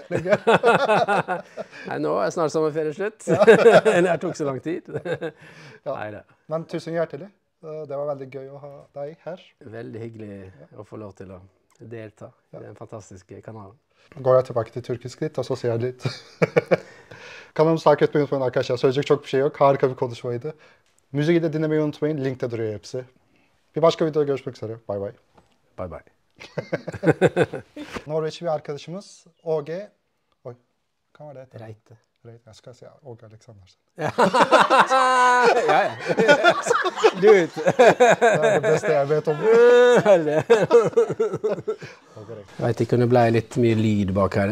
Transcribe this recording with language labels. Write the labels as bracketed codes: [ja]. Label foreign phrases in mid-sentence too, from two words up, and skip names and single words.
[no] Nei, nå snart sommerferie slutt. Det tok så lang tid. Men tusen hjertelig. Det var veldig gøy å ha deg her. Veldig hyggelig å få lov til å delta i den fantastiske kanalen. Går jeg tilbake til turkisk litt, og så sier jeg litt. [tr] Kanalımızı takip etmeyi unutmayın arkadaşlar. Söyleyecek çok bir şey yok. Harika bir konuşmaydı. Müziği de dinlemeyi unutmayın. Linkte duruyor hepsi. Bir başka videoda görüşmek üzere. Bay bay. Bay bay. Norveçli bir arkadaşımız OG. [no] Oi, hva var det? Reite. Jeg skal si OG Aleksandersen. Ja. Du vet. Det det beste jeg vet om. Jeg vet ikke om det ble litt mye lyd bak her.